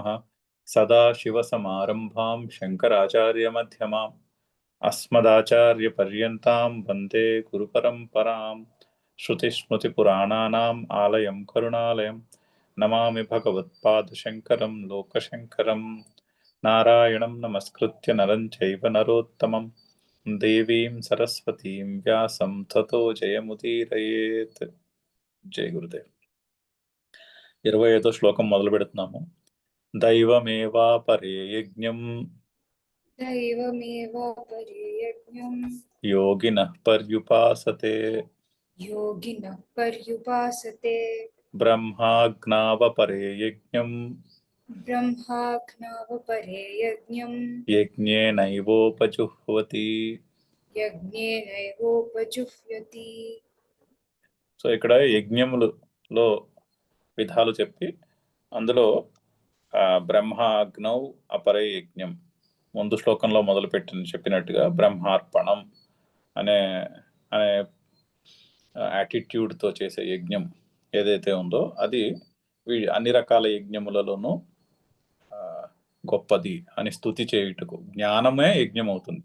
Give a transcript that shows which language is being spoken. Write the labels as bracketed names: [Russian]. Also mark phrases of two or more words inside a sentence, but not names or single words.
[Sanskrit] सदाशिवसमारम्भां शङ्कराचार्यमध्यमाम् अस्मदाचार्यपर्यन्तां वन्दे गुरुपरम्पराम्। श्रुतिस्मृतिपुराणानाम् आलयं करुणालयं नमामि भगवत्पादशङ्करं लोकशङ्करं। नारायणं नमस्कृत्य नरं चैव नरोत्तमं देवीं सरस्वतीं व्यासं ततो జయముదీరయేత్. [Telugu] జై గురుదేవ్. 25వ శ్లోకం మొదలు పెడుతున్నాము. [Sanskrit] దైవమేవాపరే యజ్ఞం दैवमेवापरे यज्ञं योगिनः पर्युपासते योगिनः पर्युपासते ब्रह्माज्ञावपरे यज्ञं ब्रह्माज्ञावपरे यज्ञं यज्ञेनैवोपजुह्वति. यज्ञेनैवोपजुह्वति। [Telugu] సో ఇక్కడ యజ్ఞములలో విధాలు చెప్పి అందులో [Sanskrit] బ్రహ్మాగ్నౌ అపరే యజ్ఞం [Telugu] ముందు శ్లోకంలో చెప్పినట్టుగా బ్రహ్మార్పణం అనే అనే యాటిట్యూడ్తో చేసే యజ్ఞం ఏదైతే ఉందో అది అన్ని రకాల యజ్ఞములలోనూ గొప్పది అని స్తుతి చేయుటకు జ్ఞానమే యజ్ఞం అవుతుంది.